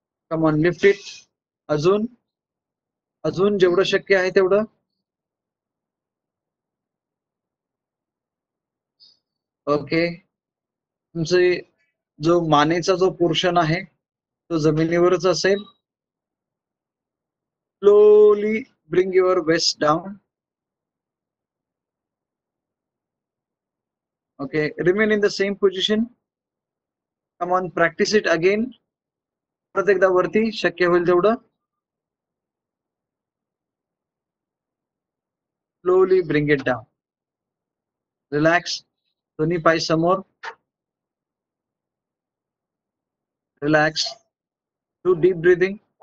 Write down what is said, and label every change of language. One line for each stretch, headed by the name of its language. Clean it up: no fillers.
English: Come on, lift it.
Marathi: अजून अजून जेवढं शक्य आहे तेवढं. ओके, तुमचे जो मानेचा जो पोर्शन आहे तो जमिनीवरच असेल.
English: Slowly bring your waist down. Okay, remain in the same position. Come on, practice it again.
Marathi: परत एकदा वरती शक्य होईल तेवढं.
English: Slowly bring it down. Relax.
Marathi: दोन्ही पाय समोर.
English: Relax. Do deep breathing.